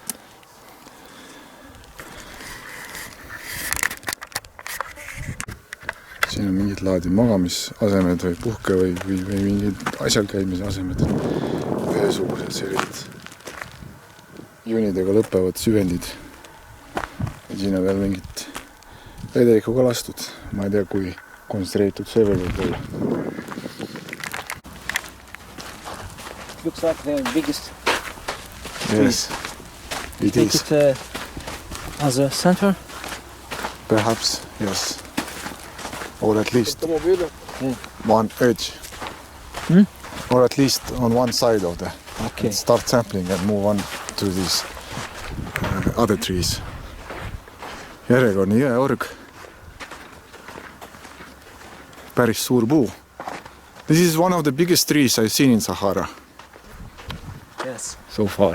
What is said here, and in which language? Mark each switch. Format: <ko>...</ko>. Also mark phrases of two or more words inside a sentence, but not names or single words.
<et>Siin on mingid laadi magamisasemed või puhke või mingid asjal käimise asemed. Ühesugused sellised juunidega lõpevad süvendid. Ja siin on veel mingit vedelikuga lastud. Ma ei tea, kui konstrueeritud see veel võib olla.</et> <en>Looks like the biggest. Yes, it Take is. it as a center. Perhaps, yes. Or at least one edge. Or at least on one side of the... Okay. Start sampling and move on to these other trees.</en> <et>Järjekordne jõeorg. Päris suur puu.</et> <en>This is one of the biggest trees I've seen in Sahara Yes. so far.</en>